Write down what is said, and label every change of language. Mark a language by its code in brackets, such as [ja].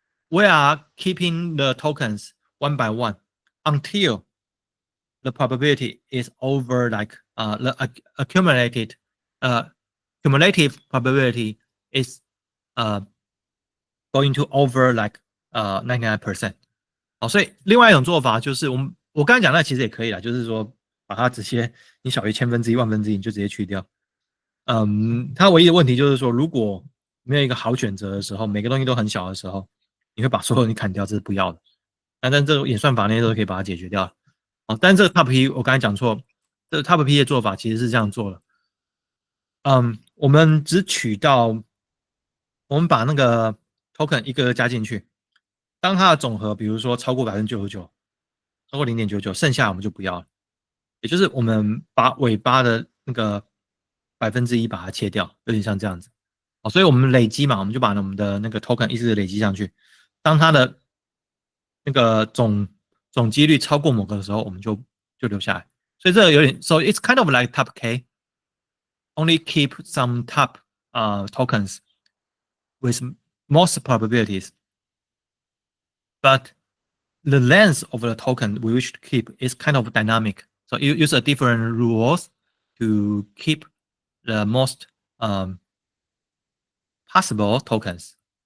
[en] We are keeping the tokens one by one until the probability is over like the accumulated cumulative probability is going to over like 99%。 [zh] 好，所以另外一种做法就是我刚才讲那其实也可以啦，就是说把它直接你小于千分之一、万分之一你就直接去掉。它唯一的问题就是说，如果没有一个好选择的时候，每个东西都很小的时候，你会把所有东西砍掉，这是不要的。但这种演算法那些都可以把它解决掉。哦，但这个 Top P 我刚才讲错，这个 Top P 的做法其实是这样做的。我们只取到，我们把那个 token 一个个加进去，当它的总和比如说超过99%，超过0.99，剩下我们就不要了。也就是我们把尾巴的那个1%把它切掉，有点像这样子。好，所以我们累积嘛，我们就把我们的那个 token 一直累积上去。当它的那个总几率超过某个的时候，我们就留下来。所以这个有点 [en] ，so it's kind of like top K, only keep some top tokens with most probabilities, but the length of the token we wish to keep is kind of dynamic. So you use a different rules to keep the most possible tokens.